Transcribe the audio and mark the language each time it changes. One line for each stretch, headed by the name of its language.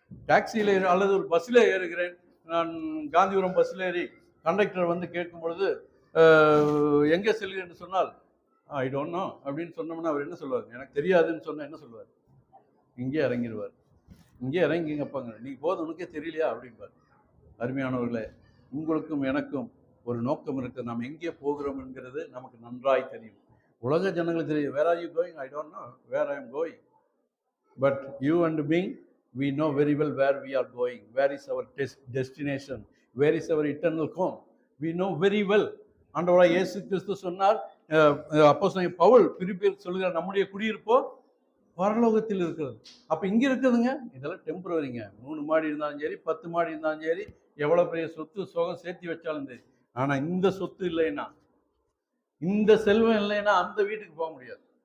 Tamil: டாக்ஸியில் அல்லது ஒரு பஸ்ஸில் ஏறுகிறேன். நான் காந்திபுரம் பஸ்ஸில் ஏறி கண்டக்டர் வந்து கேட்கும் பொழுது எங்கே செல்கிறேன் என்று சொன்னால்
English: I don't know
Tamil: அப்படின்னு சொன்னோம்னா அவர் என்ன சொல்லுவார்? எனக்கு தெரியாதுன்னு சொன்னால் என்ன சொல்லுவார்? இங்கே இறங்கிடுவார். இங்கே இறங்கிங்கப்பாங்க, நீ போதும் உனக்கே தெரியலையா அப்படின்பார். அருமையானவர்களே, உங்களுக்கும் எனக்கும் ஒரு நோக்கம் இருக்குது. நாம் எங்கே போகிறோம் என்கிறது நமக்கு நன்றாய் தெரியும். உலக ஜனங்களுக்கு தெரியும்.
English: Where are you going? I don't know where I am going. But you and me, we know very well where we are going. Where is our destination? Where is our eternal home? We know very well.
Tamil: ஆண்டவராய் இயேசு கிறிஸ்து சொன்னார். அப்போஸ்தலன் பவுல் பிலிப்பியருக்கு சொல்லுகிற நம்முடைய குடியிருப்போ பரலோகத்தில் இருக்கிறது. அப்ப இங்க இருக்குதுங்க, இதெல்லாம் டெம்பரரிங்க. 3 மாடி இருந்தாலும் சரி, 10 மாடி இருந்தாலும் சரி, எவ்வளவு பெரிய சொத்து சோகம் சேர்த்து வச்சாலும் சரி. ஆனா இந்த சொத்து இல்லைன்னா, இந்த செல்வம் இல்லைன்னா அந்த வீட்டுக்கு போக முடியாது.